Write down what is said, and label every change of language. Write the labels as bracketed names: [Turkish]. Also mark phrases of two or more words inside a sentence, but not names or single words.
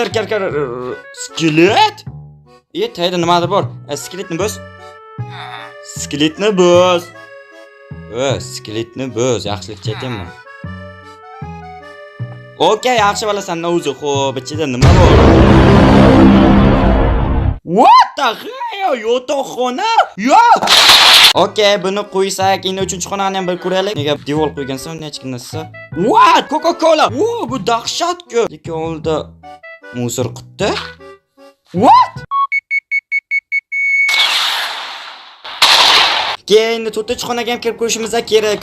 [Uzbek] Skelet? Tayda nimadir bor. Skeletni bo'z. Skeletni bo'z. Skeletni bo'z, yaxshilikcha aytaymi? Okay, yaxshi bo'lasan, o'zi. Xo'p, ichida nima bor? [English] What the hell? [Uzbek] Yotoqxona? Yo'q. Okay, buni qo'ysak, endi 3-xonani ham bir ko'raylik. Nega devor qo'ygansan, hech kim narsa? What? Coca-Cola. Bu dahshat-ku. Lekin oldi musor quti. [English] What? [Uzbek] Endi 4-xonaga ham kirib ko'rishimiz kerak.